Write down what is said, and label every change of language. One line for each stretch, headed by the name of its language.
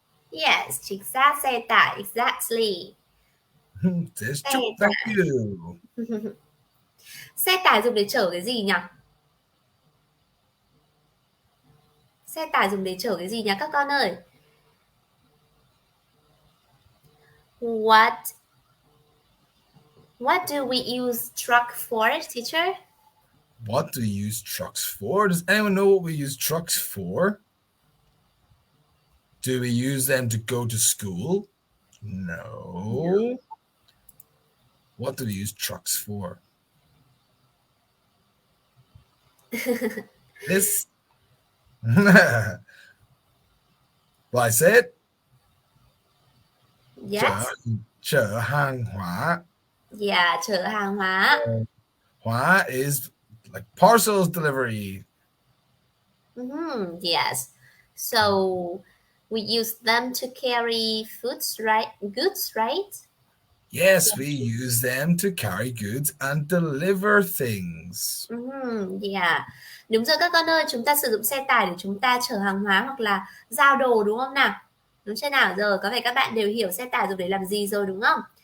English: Yes,
Vietnamese: chính xác, xe tải,
English: exactly. Thank you.
Vietnamese: Xe tải dùng để chở cái gì nhỉ? Xe tải dùng để chở cái gì nhỉ các con ơi?
English: What do we use truck for, teacher? What do we use trucks for? Does anyone know what we use trucks for? Do we use them to go to school? No. What do we use trucks for? This. Well, I say it. Yes.
Vietnamese: Chở hàng hóa. Yeah, chở hàng hóa.
English: Hóa is like parcels delivery. Yes. So we use them to carry goods, right? Yes, we use them to carry goods and deliver things. Yeah.
Vietnamese: Đúng rồi các con ơi, chúng ta sử dụng xe tải để chúng ta chở hàng hóa hoặc là giao đồ đúng không nào? Đúng chưa nào? Rồi, có vẻ các bạn đều hiểu xe tải dùng để làm gì rồi đúng không?